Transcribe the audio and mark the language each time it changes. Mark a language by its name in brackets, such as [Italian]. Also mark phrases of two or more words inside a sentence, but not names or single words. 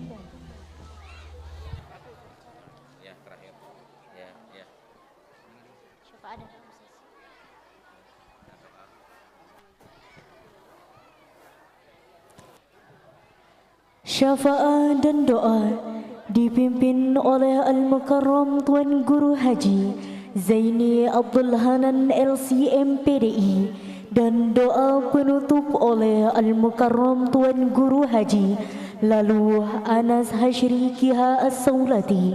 [Indonesian] Syafaat dan doa dipimpin oleh Al-Mukarram Tuan Guru Haji Zaini Abdul Hanan LCM PDI, dan doa penutup oleh Al-Mukarram Tuan Guru Haji Lalu Anas Hashri Kiha As-Saulati.